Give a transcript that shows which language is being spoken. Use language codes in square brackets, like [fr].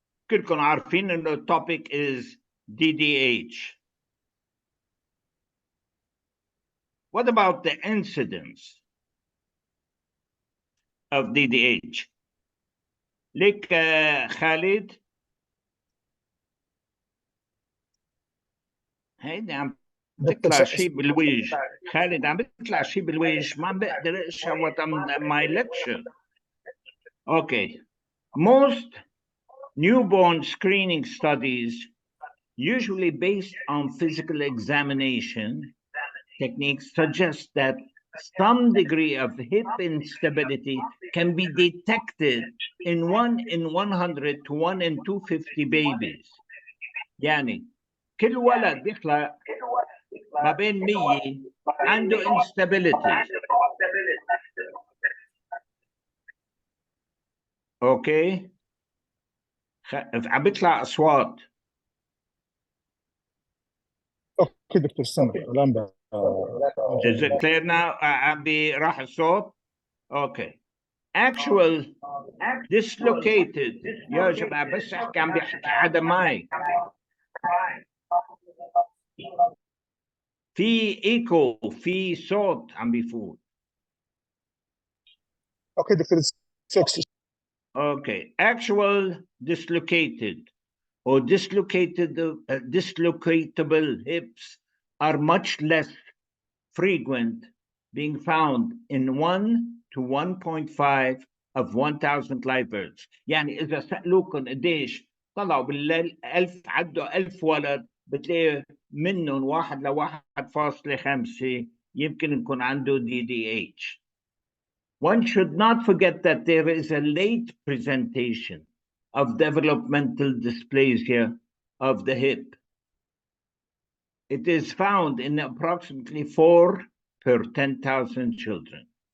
[ar] كلكم عارفين إنه التوبيك [en] is DDH. What about the incidence of DDH? [ar] لك خالد. هيدي عم تطلع شيء بالوجه. خالد عم بيطلع شيء بالوجه، ما بقدر اشوت [en] my lecture. Okay. Most newborn screening studies, usually based on physical examination techniques, suggest that some degree of hip instability can be detected in 1 in 100 to 1 in 250 babies. [ar] يعني كل ولد بيخلق ما بين 100 عنده instability. اوكي عم بيطلع اصوات. اوكي دكتور سامر الان [en] Is it clear now? [ar] عم راح الصوت. اوكي. [en] Actual dislocated. [ar] يا جماعه بس احكي عم بيحكي حدا معي. في ايكو، في صوت عم بيفوت. اوكي دكتور [en] Okay. Actual dislocated or dislocatable hips are much less frequent, being found in 1 to 1.5 of 1,000 live births. [ar] يعني إذا سألوكم قديش طلعوا بال1000 عدوا 1000 ولد بتلاقي منهم 1 ل 1.5 يمكن يكون عنده DDH. [en] One should not forget that there is a late presentation of developmental dysplasia of the hip. It is found in approximately 4 per 10,000 children.